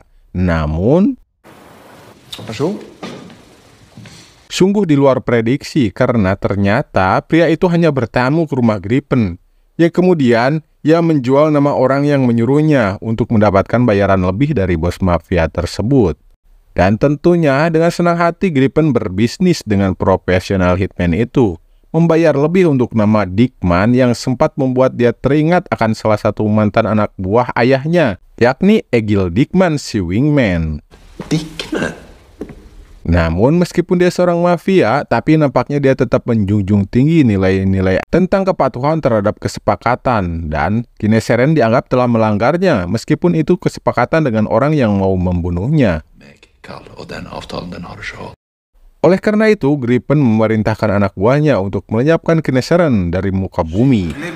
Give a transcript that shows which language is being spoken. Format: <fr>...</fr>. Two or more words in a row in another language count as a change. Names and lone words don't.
<id>Namun, sungguh di luar prediksi karena ternyata pria itu hanya bertamu ke rumah Gripen, yang kemudian ia menjual nama orang yang menyuruhnya untuk mendapatkan bayaran lebih dari bos mafia tersebut. Dan tentunya dengan senang hati Gripen berbisnis dengan profesional hitman itu, membayar lebih untuk nama Dickman yang sempat membuat dia teringat akan salah satu mantan anak buah ayahnya, yakni Egil Dickman si wingman. Dickman? Namun meskipun dia seorang mafia, tapi nampaknya dia tetap menjunjung tinggi nilai-nilai tentang kepatuhan terhadap kesepakatan, dan Kineseren dianggap telah melanggarnya meskipun itu kesepakatan dengan orang yang mau membunuhnya. Oleh karena itu, Gripen memerintahkan anak buahnya untuk melenyapkan Kineseren dari muka bumi.</id>